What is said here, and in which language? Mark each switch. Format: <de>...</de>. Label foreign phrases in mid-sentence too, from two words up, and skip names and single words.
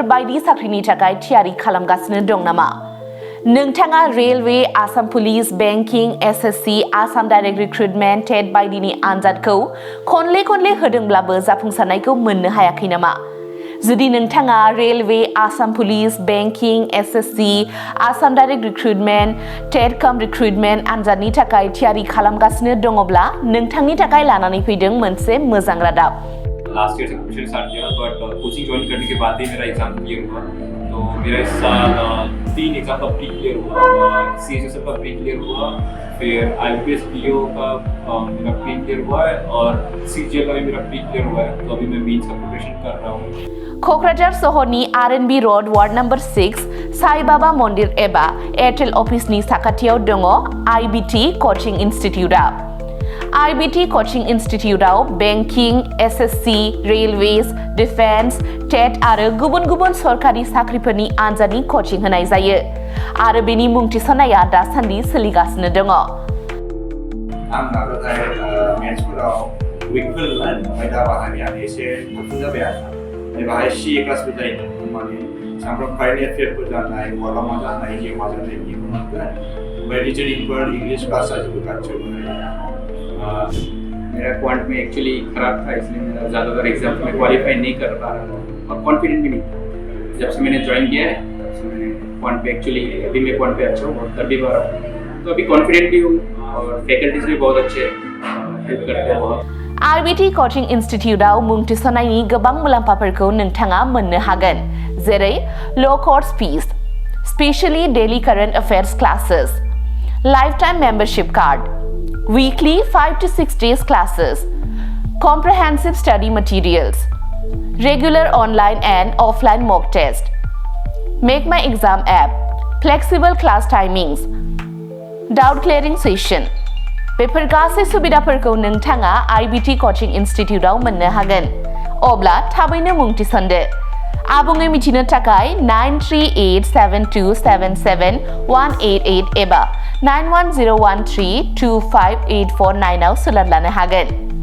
<brx>बायदि साख्रिनि थाखाय थियारि खालामगासिनो दं नामा नोंथाङा रेलवे आसाम पुलिस बेंकिं एसएससि आसाम</brx> <en>direct recruitment</en> <brx>टेट बायदिनि आनजादखौ खनले होदोंब्लाबो जाफुंसारनायखौ मोननो हायाखै नामा जुदि नोंथाङा रेलवे आसाम पुलिस बेंकिं एसएससि आसाम</brx> <en>direct recruitment</en> <brx>टेट कम रिक्रुटमेन्ट आनजादनि थाखाय थियारि खालामगासिनो दङब्ला नोंथांनि थाखाय लानानै फैदों मोनसे मोजां रादाब।</brx> <hi>लास्ट ईयर से</hi> <en>preparation start</en> <hi>किया बट कोचिंग ज्वाइन करने के बाद ही मेरा</hi> <en>exam clear</en> <hi>हुआ तो मेरा इस साल 3 एग्जाम का</hi> <en>pre clear</en> <hi>हुआ सीएचएसएल का</hi> <en>pre clear</en> <hi>हुआ फिर आईपीएस पीओ का मेरा</hi> <en>pre clear</en> <hi>हुआ है और सीजीएल का भी मेरा</hi> <en>pre clear</en> <hi>हुआ है तो अभी मैं मेंस का प्रिपरेशन कर रहा हूँ।</hi> <brx>क'क्राझार सहरनि आरएनबी रोड</brx> <en>ward number</en> <brx>6 साई बाबा मन्दिर एबा एयारटेल अफिसनि साखाथियाव दङ आईबीटी कचिं इन्स्टिट्यूटआ आईबीटी कचिं इन्स्टिट्यूटआव</brx> <en>banking SSC railways defence TET</en> <brx>आरो गुबुन सरकारि साख्रिफोरनि आनजादनि कचिं होनाय जायो आरो बेनि मुं थिसननाया दासान्दि सोलिगासिनो दङ। आं नाजानाय मेथ्सफोराव उइकफोरमोन ओमफ्राय दा बाहायनाया एसे गोख्रों जाबाय आरो बाहाय सीए क्लासबो जायो माने सामफ्राम कारेन्ट एफेयारफोर जानाय बहाबा मा जानाय जिउ मा जानाय बिदिखौ मोनगोन ओमफ्राय रिजनिंफोर</brx> <en>English class</en> <brx>जाजोबो गासैबो।</brx> <hi>मेरा क्वांट में एक्चुअली खराब था इसलिए मेरा ज़्यादातर एग्जाम में क्वालिफाई नहीं कर पा रहा था और कॉन्फिडेंट भी नहीं था। जब से मैंने ज्वाइन किया है तब से मैंने क्वांट पे एक्चुअली अभी मैं क्वांट पे अच्छा हूँ और कर भी पा रहा हूँ तो अभी कॉन्फिडेंट भी हूँ और फैकल्टीज भी बहुत अच्छे हेल्प करते हैं बहुत।</hi> <brx>आईबीटी कचिं इन्स्टिट्यूटआव मुं थिसननायनि गोबां मुलाम्फाफोरखौ नोंथाङा मोननो हागोन जेरै</brx> <en>low course fees specially daily current affairs classes lifetime membership card weekly 5 to 6 days classes, comprehensive study materials, regular online and offline mock test, Make My Exam app, flexible class timings, doubt clearing session.</en> <brx>बेफोर गासै सुबिदाफोरखौ नोंथाङा आईबीटी कचिं इन्स्टिट्यूटआव मोननो हागोन अब्ला थाबैनो मुं थिसनदो। आबुङै मिथिनो थाखाय 9387277188 एबा 9101325849 आव सोलाद लानो हागोन।</brx>